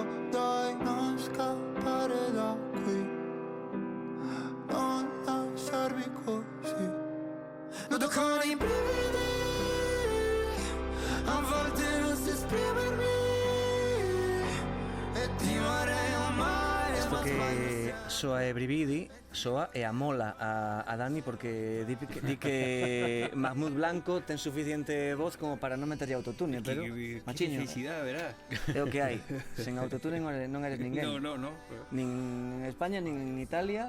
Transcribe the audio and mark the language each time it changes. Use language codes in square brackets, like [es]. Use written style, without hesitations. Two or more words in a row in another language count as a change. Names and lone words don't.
[it] Dai, non scappare da qui, non lasciarmi così. Noto con i brividi, a volte non so esprimermi e ti vorrei amare. [gl] Isto que soa e brividi, soa e amola a Dani porque di que Mahmoud Blanco ten suficiente voz como para non meterlle autotune, pero machiño, felicidade, verá. é o que hai. Sen autotune non eres ninguén. No. Nin en España, nin en Italia.